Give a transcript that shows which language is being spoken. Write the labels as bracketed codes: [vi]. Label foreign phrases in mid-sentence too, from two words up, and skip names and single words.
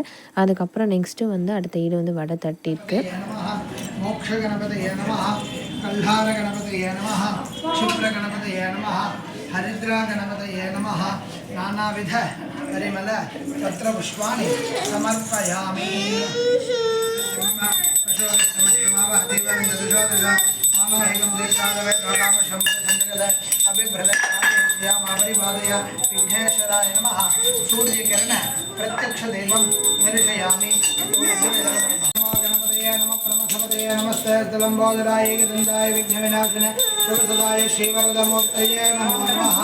[ta] அதுக்கப்புறம் நெக்ஸ்ட்டு வந்து அடுத்த ஈடு வந்து வடை தட்டியிருக்கு. [sa] मोक्ष गणपतये नमः, कल्हार गणपतये नमः, क्षिप्र गणपतये नमः, हरिद्रा गणपतये नमः, नानाविध परिमल पत्र पुष्पाणि समर्पयामि. विघ्नेश्वराय नमः. सूर्यकिरण प्रत्यक्ष देवं दर्शयामि. गणपतये नमः, प्रमथपतये नमस्ते, लंबोदराय गदंताय विघ्नविनाशिने शुभसदाय श्रीवरदमूर्तये नमो नमः.